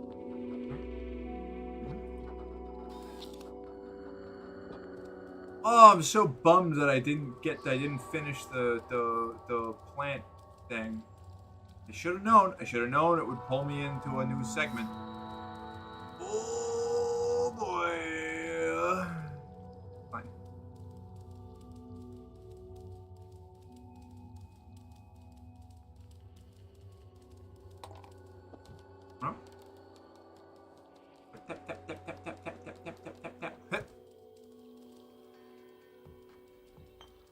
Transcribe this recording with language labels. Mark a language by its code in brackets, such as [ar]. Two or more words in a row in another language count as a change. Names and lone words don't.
[en] Oh, I'm so bummed that I didn't finish the plant thing. I should have known. I should have known it would pull me into a new segment. Oh boy. Fine. Huh? Tap tap tap tap tap tap tap tap tap tap tap.